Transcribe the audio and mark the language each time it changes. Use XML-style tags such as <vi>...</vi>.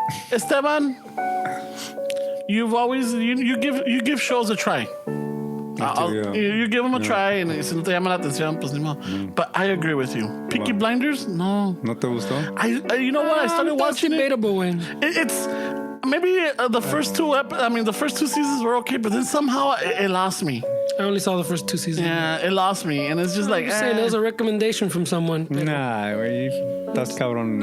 <en>Esteban, you've always you give shows a try. yeah. You give them a try, and</en> <es>si no te llama la atención, pues ni modo.</es> <en>But I agree with you. Peaky Blinders, no.</en> <es>¿No te gustó?</es> <en>I you know what? I started watching it. debatable, güey. It's maybe the first 2 the first 2 seasons were okay, but then somehow it lost me. I only saw the first 2 seasons. Yeah, it lost me, and it's just like I'm just saying, it was a recommendation from someone. Nah, güey. That's cabrón.</en>